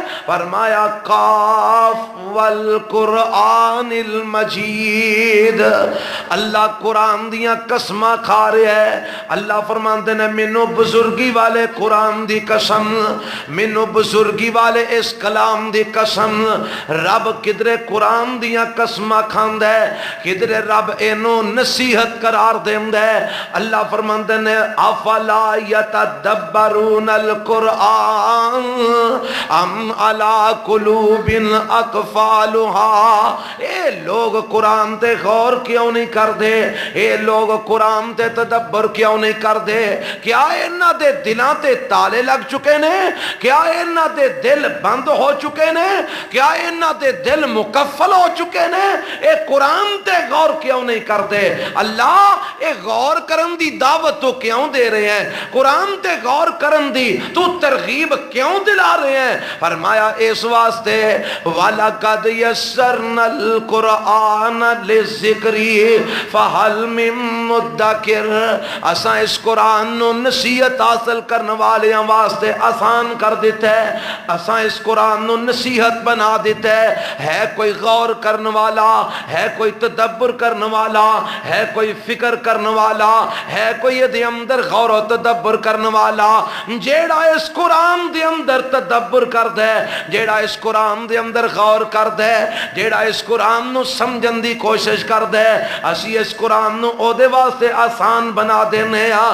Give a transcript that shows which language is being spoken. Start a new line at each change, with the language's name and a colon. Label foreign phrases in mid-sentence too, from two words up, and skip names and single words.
Arabic: فرمایا قاف والقرآن المجید۔
Punjabi: اللہ قرآن دیاں قسمہ کھا رہے ہے۔ اللہ فرماندے نے منو بزرگی والے قرآن دی قسم، منو بزرگی والے اس کلام دی قسم۔ رب کدرے قرآن دیاں قسمہ کھاند ہے، کدرے رب اینو نصیحت قرار دیند ہے۔ اللہ فرماندے نے
Arabic: افلا یتدبرون القرآن ام علی قلوب اقفالها۔
Punjabi: اے لوگ قرآن تے غور کیوں نہیں کر دے؟ اے لوگ قرآن تے تدبر کیوں نہیں کر دے؟ کیا انہاں دے دلاں تے تالے لگ چکے نے؟ کیا انہاں دے دل بند ہو چکے نے؟ کیا انہاں دے دل مکفل ہو چکے نے؟ اے قرآن تے غور کیوں نہیں کر دے؟ اللہ اے غور کرن دی دعوت تو کیوں دے رہے ہیں؟ قرآن تے غور کرن دی تو ترغیب کیوں دلا رہے ہیں؟ فرمایا اس واسطے
Arabic: وَلَقَدْ يَسَّرْنَا الْقُرْآنَ لِلذِّكْرِ فَهَلْ مِن مُدَّكِرٍ۔
Punjabi: اساں اس قرآن نو نصیحت حاصل کرنے والے واسطے آسان کر دیتا ہے، اساں اس قرآن نو نصیحت بنا دیتا ہے کوئی غور کرنے والا، ہے کوئی تدبر کرنے والا، ہے کوئی فکر کرنے والا، ہے کوئی دے اندر غور و تدبر کرنے والا جیڑا اس قرآن دے اندر تدبر کر دے، جیڑا اس قرآن دے اندر غور کر دے، جیڑا اس قرآن نو سمجھن دی کوشش کر دے، اسی اس قرآن نو او دے واسطے آسان بنا دینے ہاں۔